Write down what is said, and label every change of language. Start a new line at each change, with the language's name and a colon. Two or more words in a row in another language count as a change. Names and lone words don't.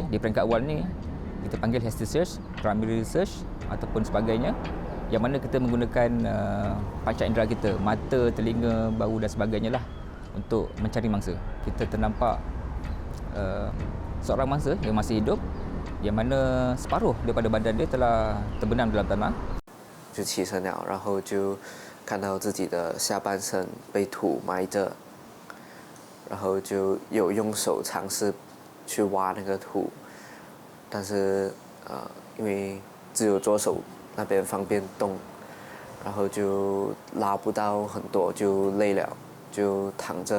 Malay: Di peringkat awal ni kita panggil
English: hasty search, primary research
Malay: ataupun sebagainya, yang mana kita menggunakan panca indera kita, mata, telinga, bau dan sebagainya lah untuk mencari mangsa. Kita ternampak seorang mangsa yang masih hidup, yang mana separuh daripada badan dia telah terbenam dalam tanah.
Chinese: 就起身了，然后就看到自己的下半身被土埋着，然后就有用手尝试去挖那个土，但是因为只有左手那边方便动，然后就拉不到很多，就累了，就躺着。